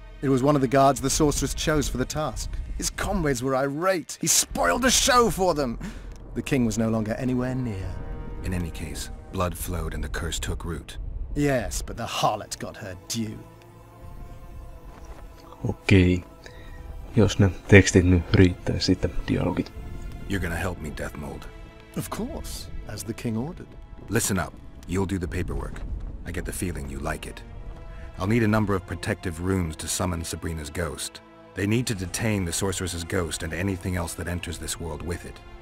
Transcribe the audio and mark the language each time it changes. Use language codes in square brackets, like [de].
[en] It was one of the guards the sorceress chose for the task. His comrades were irate. He spoiled the show for them. The king was no longer anywhere near. In any case, blood flowed and the curse took root. Yes, but the harlot got her due. [fi] Okei. Jos ne tekstit nyt riittää, sitten dialogit. [en] You're gonna help me, Deathmold. Of course, as the king ordered. Listen up. You'll do the paperwork. I get the feeling you like it. I'll need a number of protective runes to summon Sabrina's ghost. They need to detain the sorceress's ghost and anything else that enters this world with it.